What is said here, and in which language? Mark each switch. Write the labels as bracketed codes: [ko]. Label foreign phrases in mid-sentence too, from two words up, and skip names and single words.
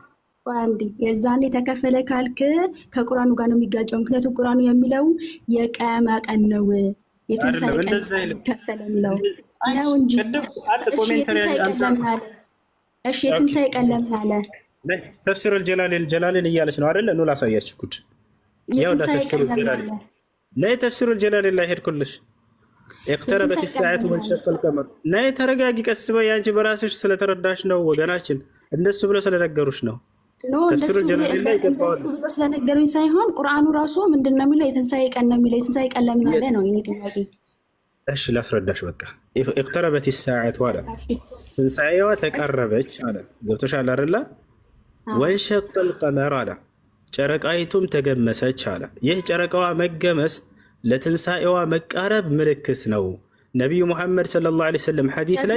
[am] የዛኔ ተከፈለ ካልክ ከቁርአኑ ጋር ነው የሚጋጨው። ምክንያቱም ቁርአኑ የሚለው የቂያማ ቀን ነው የትንሣኤ ቀን ተከፈለ የሚለው ነው እንጂ እሺ የትንሣኤ ቀን ለምን አለ? ተፍሲር ጀላሌን እያለች ነው አይደለ? ኑ ላሳያችሁ ጉድ። ያው ተፍሲር ጀላሌን ላይ ሄድኩልሽ። [ar] اقتربت الساعة وانشق القمر [am] ናይ ተረጋጊ፣ ቀስ በይ። አንቺ በራስሽ ስለተረዳሽ ነው ወገናችን፣ እንደሱ ብሎ ስለነገሩሽ ነው። ተፍሲሩ ጀላሌን ላይ ገባዋል ስለነገሩኝ ሳይሆን ቁርአኑ ራሱ ምንድነው የሚለው? የትንሣኤ ቀን ነው የሚለው። የትንሣኤ ቀን ለምን አለ ነው የኔ ጥያቄ። እሺ ላስረዳሽ። በቃ [ar] اقتربت الساعة [am] አለ ትንሣኤዋ ተቀረበች አለ። ገብቶሻል አይደለ? [ar] وانشق القمر [am] አለ ጨረቃይቱም ተገመሰች አለ። ይህ ጨረቃዋ መገመስ ለትንሣኤዋ መቃረብ ምልክት ነው። ነቢዩ ሙሐመድ [ar] صلى الله عليه وسلم [am] ሐዲስ ላይ